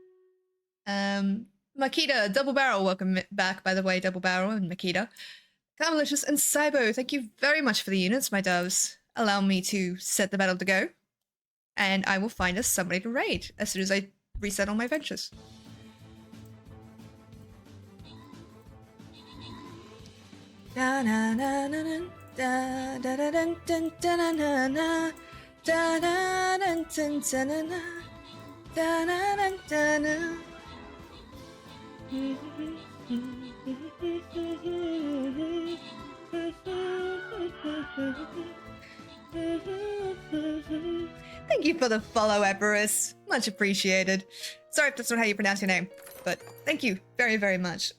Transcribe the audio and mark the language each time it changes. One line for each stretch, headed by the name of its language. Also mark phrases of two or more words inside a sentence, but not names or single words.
English: Makita, Double Barrel, welcome back, by the way, Double Barrel and Makita. Carmelicious and Cybo, thank you very much for the units, my doves. Allow me to set the battle to go. and I will find us somebody to raid as soon as I reset all my ventures. Da na na na na da da da dun dun da na na na da da dun dun da na na da na dun da na. Thank you for the follow, Eberus. Much appreciated. Sorry if that's not how you pronounce your name, but thank you very, very much.